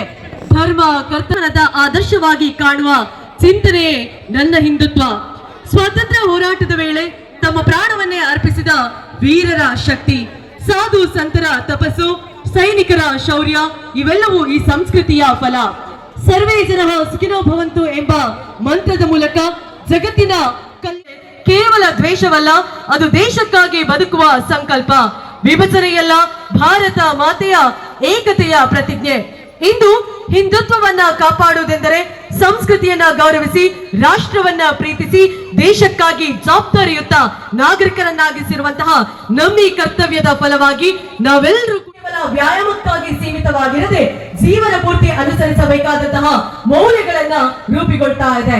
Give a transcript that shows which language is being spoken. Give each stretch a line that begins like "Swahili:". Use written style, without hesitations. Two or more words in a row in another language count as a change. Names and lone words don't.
Kannada: ಧರ್ಮ ಕರ್ತವ್ಯದ ಆದರ್ಶವಾಗಿ ಕಾಣುವ ಚಿಂತನೆಯೇ ನನ್ನ ಹಿಂದುತ್ವ. ಸ್ವಾತಂತ್ರ್ಯ ಹೋರಾಟದ ವೇಳೆ ತಮ್ಮ ಪ್ರಾಣವನ್ನೇ ಅರ್ಪಿಸಿದ ವೀರರ ಶಕ್ತಿ, ಸಾಧು ಸಂತರ ತಪಸ್ಸು, ಸೈನಿಕರ ಶೌರ್ಯ ಇವೆಲ್ಲವೂ ಈ ಸಂಸ್ಕೃತಿಯ ಫಲ.
Sanskrit: ಸರ್ವೇ ಜನಃ ಸುಖಿನೋ ಭವಂತು
Kannada: ಎಂಬ ಮಂತ್ರದ ಮೂಲಕ ಜಗತ್ತಿನ ಕೇವಲ ದ್ವೇಷವಲ್ಲ, ಅದು ದೇಶಕ್ಕಾಗಿ ಬದುಕುವ ಸಂಕಲ್ಪ. ವಿಭಜನೆಯಲ್ಲ, ಭಾರತ ಮಾತೆಯ ಏಕತೆಯ ಪ್ರತಿಜ್ಞೆ. ಇಂದು ಹಿಂದುತ್ವವನ್ನ ಕಾಪಾಡುವುದೆಂದರೆ ಸಂಸ್ಕೃತಿಯನ್ನ ಗೌರವಿಸಿ, ರಾಷ್ಟ್ರವನ್ನ ಪ್ರೀತಿಸಿ, ದೇಶಕ್ಕಾಗಿ ಜವಾಬ್ದಾರಿಯುತ ನಾಗರಿಕರನ್ನಾಗಿಸಿರುವಂತಹ ನಮ್ಮ ಈ ಕರ್ತವ್ಯದ ಫಲವಾಗಿ ನಾವೆಲ್ಲರೂ ಕೇವಲ ವ್ಯಾಯಾಮಕ್ಕಾಗಿ ಸೀಮಿತವಾಗಿರದೆ ಜೀವನ ಪೂರ್ತಿ ಅನುಸರಿಸಬೇಕಾದಂತಹ ಮೌಲ್ಯಗಳನ್ನ ರೂಪುಗೊಳ್ತಾ ಇದೆ.